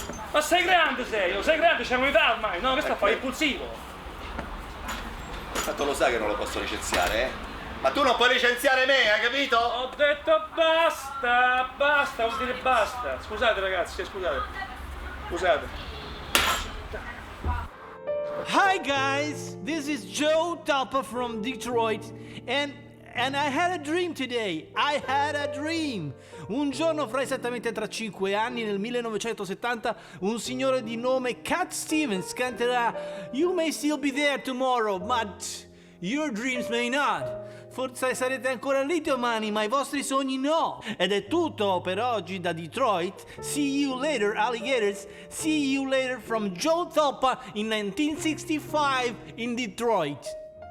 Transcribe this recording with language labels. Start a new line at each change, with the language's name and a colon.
Italian: Ma sei grande, sei grande, c'è un'età ormai, no? Questo fa impulsivo! Tanto lo sai che non lo posso licenziare, eh? Ma tu non puoi licenziare me, hai capito? Ho detto basta, vuol dire basta. Scusate ragazzi, scusate.
English: Hi guys, this is Joe Topper from Detroit and I had a dream today. I had a dream.
Italian: Un giorno fra esattamente tra 5 anni, nel 1970, un signore di nome Cat Stevens canterà
English: You may still be there tomorrow, but your dreams may not.
Italian: Forse sarete ancora lì domani, ma i vostri sogni no. Ed è tutto per oggi da Detroit.
English: See you later, alligators. See you later from Joe Topper in 1965 in Detroit.